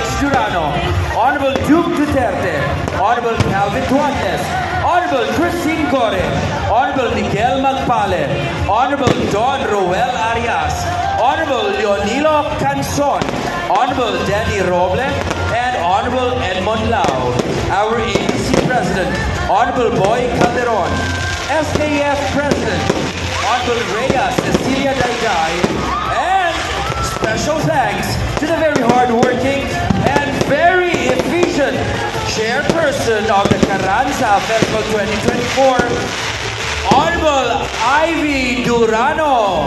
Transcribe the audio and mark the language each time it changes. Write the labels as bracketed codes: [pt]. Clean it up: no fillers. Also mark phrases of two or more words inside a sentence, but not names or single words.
[en] Durano, Honorable Duke Duterte, Honorable Calvin Duates, Honorable Christine Gore, Honorable Miguel Magpale, Honorable Don Roel Arias, Honorable Leonilo Canson, Honorable Danny Roble, and Honorable Edmond Lau. Our ABC President, Honorable Boy Calderon, SKF President, Honorable Rhea Cecilia Dayday, and special thanks to the very hardworking and very efficient chairperson of the Karansa Festival 2024, Honorable Ivy Durano.